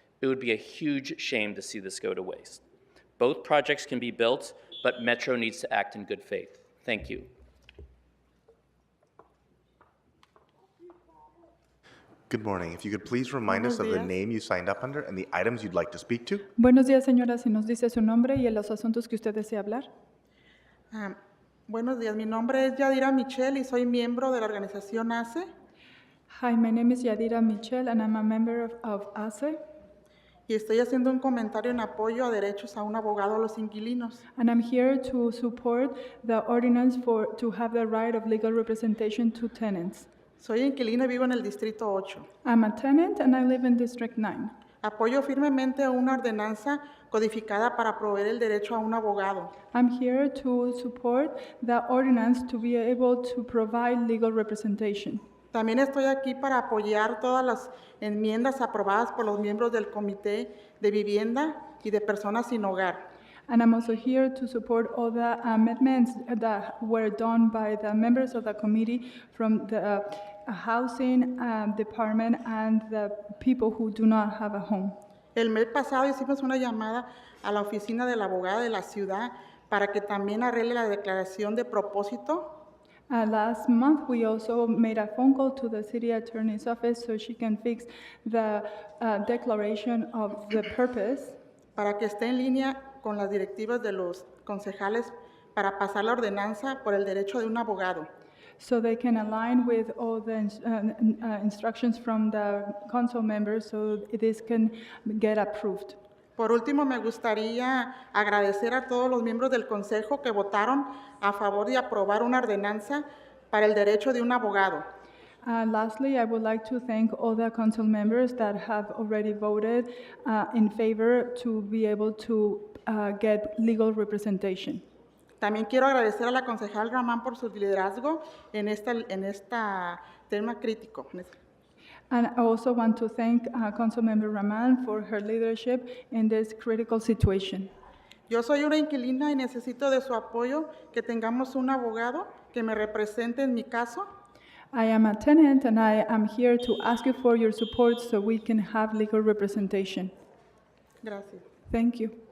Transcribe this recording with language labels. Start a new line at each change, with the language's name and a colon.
English: It would be a huge shame to see this go to waste. Both projects can be built, but Metro needs to act in good faith. Thank you. Good morning. If you could please remind us of the name you signed up under and the items you'd like to speak to.
Spanish: Buenos días, señora. Si nos dice su nombre y los asuntos que usted desea hablar. Buenos días. Mi nombre es Yadira Michel y soy miembro de la organización ACE.
English: Hi, my name is Yadira Michel and I'm a member of ACE.
Spanish: Y estoy haciendo un comentario en apoyo a derechos a un abogado a los inquilinos.
English: And I'm here to support the ordinance to have the right of legal representation to tenants.
Spanish: Soy inquilino y vivo en el Distrito 8.
English: I'm a tenant and I live in District 9.
Spanish: Apoyo firmemente a una ordenanza codificada para proveer el derecho a un abogado.
English: I'm here to support the ordinance to be able to provide legal representation.
Spanish: También estoy aquí para apoyar todas las enmiendas aprobadas por los miembros del Comité de Vivienda y de Personas Sin Hogar.
English: And I'm also here to support all the amendments that were done by the members of the committee from the housing department and the people who do not have a home.
Spanish: El mes pasado hicimos una llamada a la oficina de la abogada de la ciudad para que también arregle la declaración de propósito.
English: Last month, we also made a phone call to the city attorney's office so she can fix the declaration of the purpose.
Spanish: Para que esté en línea con las directivas de los concejales para pasar la ordenanza por el derecho de un abogado.
English: So they can align with all the instructions from the council members so this can get approved.
Spanish: Por último, me gustaría agradecer a todos los miembros del Consejo que votaron a favor de aprobar una ordenanza para el derecho de un abogado.
English: Lastly, I would like to thank all the council members that have already voted in favor to be able to get legal representation.
Spanish: También quiero agradecer a la concejal Ramán por su liderazgo en este tema crítico.
English: And I also want to thank Councilmember Rahman for her leadership in this critical situation.
Spanish: Yo soy una inquilina y necesito de su apoyo que tengamos un abogado que me represente en mi caso.
English: I am a tenant and I am here to ask you for your support so we can have legal representation.
Spanish: Gracias.
English: Thank you.